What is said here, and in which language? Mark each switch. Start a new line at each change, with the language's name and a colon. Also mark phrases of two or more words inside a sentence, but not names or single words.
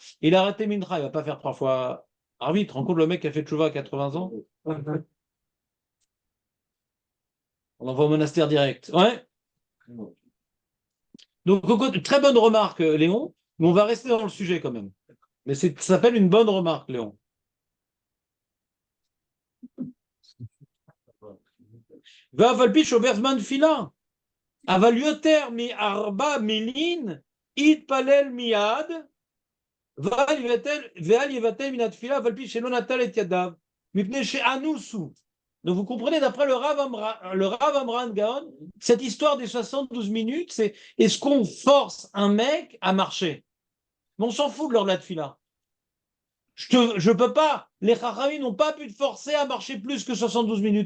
French: Il a raté Mincha, il ne va pas faire 3 fois Arvit. Tu te rends compte, le mec qui a fait Tchouva à 80 ans? On l'envoie au monastère direct. Ouais. Donc, très bonne remarque, Léon, mais on va rester dans le sujet quand même. Mais ça s'appelle une bonne remarque, Léon.
Hebrew: ואף על פי שעובר זמן תפילה. אבל יותר מארבע מילין יתפלל מיד, ואל יבטל מן התפילה, אף על פי שלא נטל את ידיו, מפני שאנוסו.
French: Donc vous comprenez, d'après le Rav Amran Gaon, cette histoire des 72 minutes, c'est est-ce qu'on force un mec à marcher? Mais on s'en fout de l'heure de la tefila. Je peux pas, les Chachamim n'ont pas pu te forcer à marcher plus que 72 minutes.